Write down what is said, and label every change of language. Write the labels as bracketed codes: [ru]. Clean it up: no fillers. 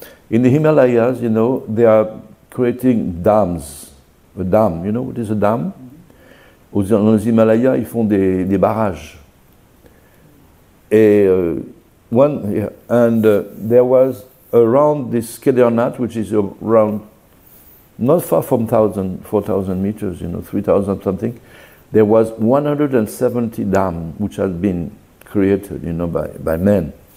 [en] In the Himalayas, you know, they are creating dams. A dam, you know what is a dam? [fr] Dans les Himalayas, ils font des barrages. [en] And there was around this Kedarnath, which is around, not far from 4,000 meters, you know, 3,000 something, there was 170 dams which had been created, you know, by men.